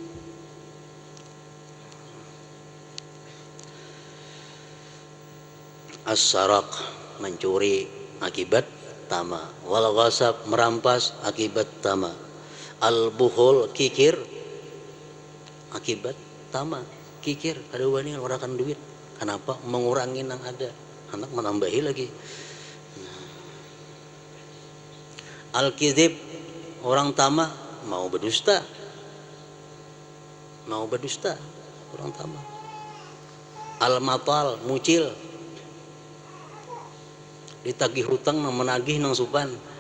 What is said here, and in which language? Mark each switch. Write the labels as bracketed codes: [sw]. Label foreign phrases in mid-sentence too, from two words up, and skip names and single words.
[id] As-sarak, mencuri, akibat tamak. [ar] وال غصب, [id] merampas, akibat tamak. Al-bukhul, kikir, akibat tamak. Kikir, [bjn] kada wani ngurangkan duit. Kenapa? [id] Mengurangi yang ada, anak menambahi lagi. Al-kizib, orang tamak mau berdusta. Orang tamak. [bjn] Al-matal, mucil, ditagih hutang nang menagih nang supan.